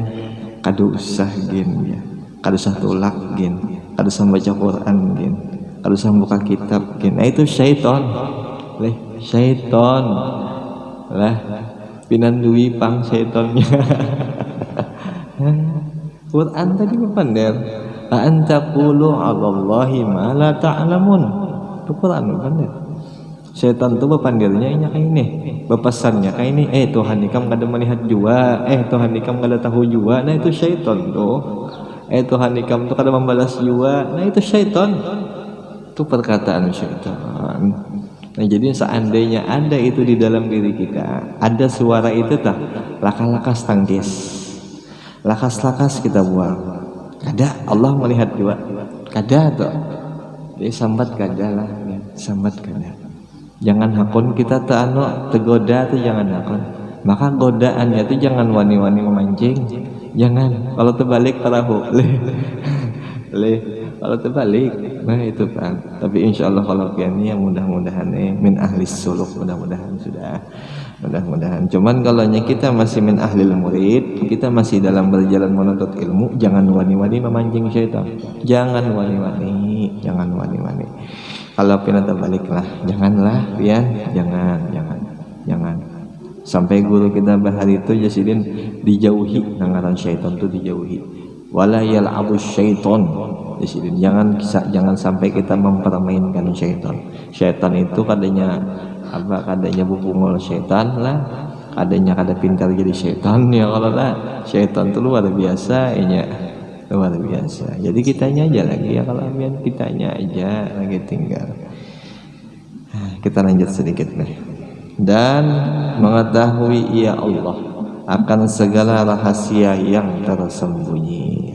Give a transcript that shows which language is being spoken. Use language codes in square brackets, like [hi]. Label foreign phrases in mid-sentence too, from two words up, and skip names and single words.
[bjn] Kada usah gin ya, kada usah tulak gin, kada usah baca Quran gin, kada usah buka kitab gin. Nah itu syaitan lah pinandui pang syaitannya. Quran tadi bepander [ar] أن تقولوا على الله ما لا تعلمون. [bjn] Itu Quran bepander. Setan tuh bepandirnya kayak ini, bepesannya kayak ini, Tuhan ikam kada melihat jua, Tuhan ikam kada tahu jua. Nah itu syaitan tuh. Tuhan ikam tuh kada membalas jua. Nah itu syaitan. Itu perkataan syaitan. Nah jadi seandainya ada itu di dalam diri kita, ada suara itu tak, lakas tangkis, lakas kita buang. Kada, Allah melihat jua. Kada tuh. Jadi sambat kada lah, sambat kada. Jangan hakun kita tergoda tuh, jangan hakun. Maka godaannya tuh jangan wani-wani memancing. Jangan. Kalau terbalik perahu. Kalau terbalik Nah itu kan. Tapi [ar] إن شاء الله [bjn] kalau ini yang mudah-mudahan [ar] من أهل السلوك, [bjn] mudah-mudahan sudah. Mudah-mudahan. Cuman kalau kita masih [ar] من أهل المريد, [bjn] kita masih dalam berjalan menuntut ilmu, jangan wani-wani memancing syaitan. Jangan wani-wani, jangan wani-wani. Kalau pinata baliklah, janganlah, pian, jangan. Sampai guru kita bahar itu Jasidin dijauhi, ngaran syaitan itu dijauhi. [ar] ولا يلعب الشيطان. [id] Jasidin jangan sampai kita mempermainkan syaitan. [bjn] Syaitan itu kadanya bubungol syaitan lah, kada pintar jadi syaitan ya. Kalau lah syaitan itu luar biasa luar biasa. Jadi kitanya aja lagi ya, kalau ambian kitanya aja lagi tinggal. [id] Kita lanjut sedikit nih. Dan mengetahui [ar] يا الله [id] akan segala rahasia yang tersembunyi.